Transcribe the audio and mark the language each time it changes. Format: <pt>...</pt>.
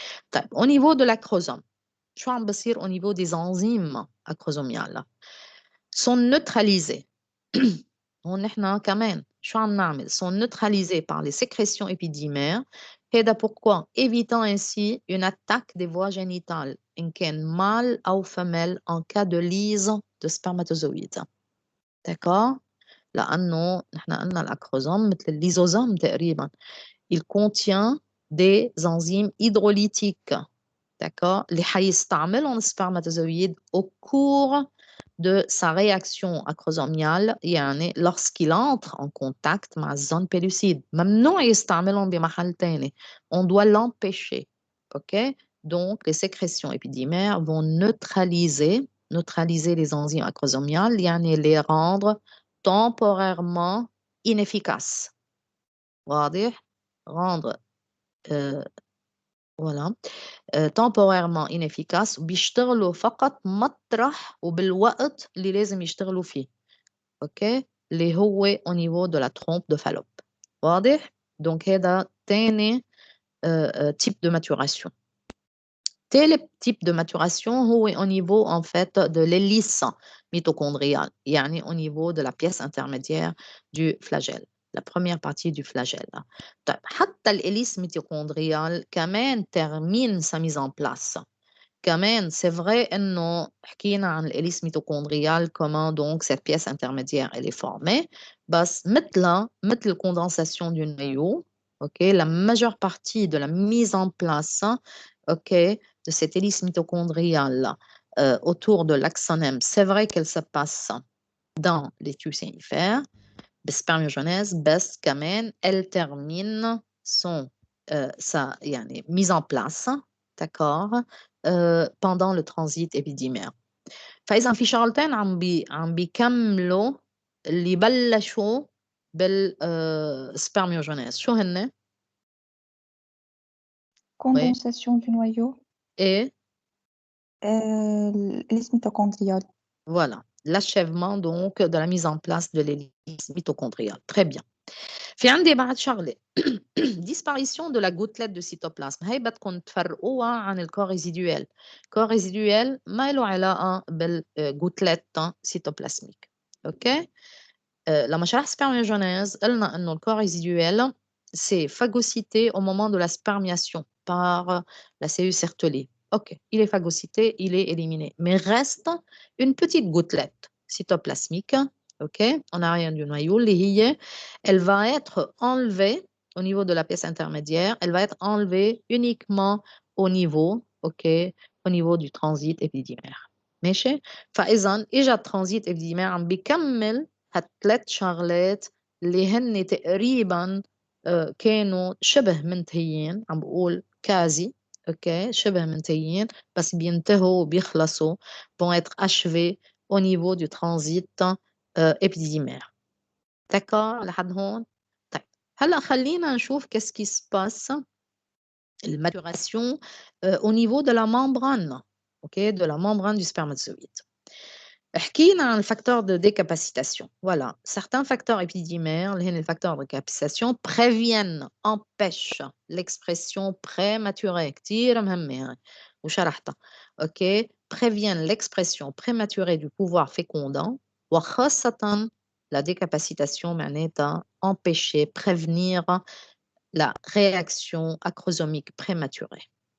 <ar>طيب,</ar> <fr>au niveau de l'acrosome,</fr> <ar>شو عم بصير</ar> <fr>au niveau des enzymes acrosomiales sont neutralisés.</fr> <ar>هون نحن كمان شو عم نعمل</ar> <fr>sont neutralisés par les sécrétions épididymères.</fr> <ar>هذا</ar> <fr>pourquoi évitant ainsi une attaque des voies génitales</fr> <ar>إن كان</ar> <fr>mâle أو femelle en cas de lyse de spermatozoïdes. D'accord?</fr> <ar>لأنه نحن قلنا الأكروزوم مثل الليزوزوم تقريبا.</ar> <fr>Il contient des enzymes hydrolytiques. D'accord?</fr> <ar>اللي حيستعملهم</ar> <fr>السpermatozoïde au cours de sa réaction acrosomiale</fr> <ar>يعني</ar> <fr>lorsqu'il entre en contact</fr> <ar>مع الزون</ar> <fr>pellucide.</fr> <ar>ممنوع يستعملهم بمحل تاني.</ar> <fr>On doit l'empêcher.</fr> <ar>OK?</ar> <fr>Donc, les sécrétions épidydymères vont neutraliser les enzymes acrosomiales</fr> <ar>يعني</ar> <fr>les rendre temporairement inefficaces.</fr> <ar>واضح؟</ar> <fr>rendre voilà temporairement inefficaces</fr> <ar>وبيشتغلوا فقط مطرح وبالوقت اللي لازم يشتغلوا فيه.</ar> <fr>اوكي</fr> <ar>اللي هو</ar> <fr>au niveau de la trompe de Fallope.</fr> <ar>واضح؟</ar> <fr>donc</fr> <ar>هذا تاني</ar> <fr>type de maturation. Tel type de maturation هو au niveau en fait de l'hélice mitochondriale</fr> <ar>يعني</ar> <fr>au niveau de la pièce intermédiaire du flagelle. La première partie du flagelle.</fr> <ar>طيب حتى</ar> <fr>الhélice mitochondriale كمان termine sa mise en place.</fr> <ar>كمان</ar> <fr>c'est vrai</fr> <ar>إنه حكينا عن</ar> <fr>الhélice mitochondriale comment donc cette pièce intermédiaire elle est formée</fr> <ar>بس مثل</ar> <fr>condensation du noyau. OK, la majeure partie de la mise en place OK, de cette hélice mitochondriale autour de l'axonème, c'est vrai qu'elle se passe dans les tubes sénifères, spermiogenèse,</fr> <ar>بس كمان</ar> <fr>elle termine sa</fr> <ar>يعني,</ar> <fr>mise en place, d'accord, pendant le transit épidydymère.</fr> <ar>فإذا في شغلتين عم بيكملوا اللي بلشوا بالسبرميوجينيز شو هن؟</ar> <fr>Condensation du noyau, Et l'hélice mitochondriale. voilà, l'achèvement donc de la mise en place de l'hélice mitochondriale. Très bien.</fr> <ar>في عندي بعد شغلة</ar> <fr>disparition de la gouttelette de cytoplasme.</fr> <ar>هي بدكم تفرقوها عن الكور ريزيدويل. كور ريزيدويل ما له علاقة بالجوتلت cytoplasmique.</ar> <fr>OK?</fr> <ar>لما شرح</ar> <fr>spermiogenèse</fr> <ar>قلنا إنه الكور ريزيدويل</ar> <fr>c'est phagocyté au moment de la spermiation par la cellule Sertoli. OK, il est phagocyté, il est éliminé. Mais reste une petite gouttelette cytoplasmique, OK, en arrière du noyau. Elle va être enlevée au niveau de la pièce intermédiaire. Elle va être enlevée uniquement au niveau, OK, au niveau du transit épidydymère.</fr> <ar>ماشي؟ فإذا إجا الترانزيت épidydymère عم بيكمل هالثلاث شغلات اللي هن تقريبا كانوا شبه منتهيين. عم بقول كازي اوكي شبه منتهيين بس بينتهوا وبيخلصوا</ar> <fr>vont être achevés au niveau du transit épidydymère. d'accord</fr> <ar>لحد هون؟ طيب هلا خلينا نشوف</ar> <fr>qu'est-ce qui se passe المaturation au niveau de la membrane, ok, de la membrane du spermatozoïde.</fr> <ar>حكينا عن الفاكتور de décapacitation.</ar> <fr>Voilà, certains facteurs épidydymères, les facteurs de décapacitation préviennent, empêchent l'expression prématurée.</fr> <ar>كتير مهمة هاي وشرحتها.</ar> <fr>OK, préviennent l'expression prématurée du pouvoir fécondant</fr> <ar>وخاصة</ar> <fr>la décapacitation</fr> <ar>معناتها</ar> <fr>empêcher, prévenir la réaction acrosomique prématurée.</fr>